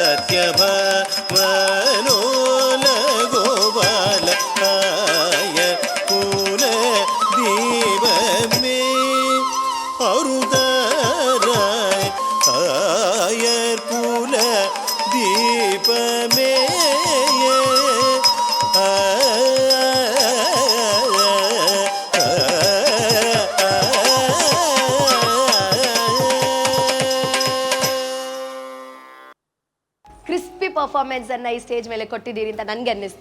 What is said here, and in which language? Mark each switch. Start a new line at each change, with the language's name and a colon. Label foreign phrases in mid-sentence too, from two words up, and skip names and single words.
Tamil: சத்யபாமலோல கோபால ஆய குல தீபமே அருதராய் ஆயர் குல தீபமே
English: crispy performance
Kannada: ಈ ಸ್ಟೇಜ್ ಮೇಲೆ ಕೊಟ್ಟಿದ್ದೀರಿ ಅಂತ ನನಗೆ ಅನ್ನಿಸ್ತು.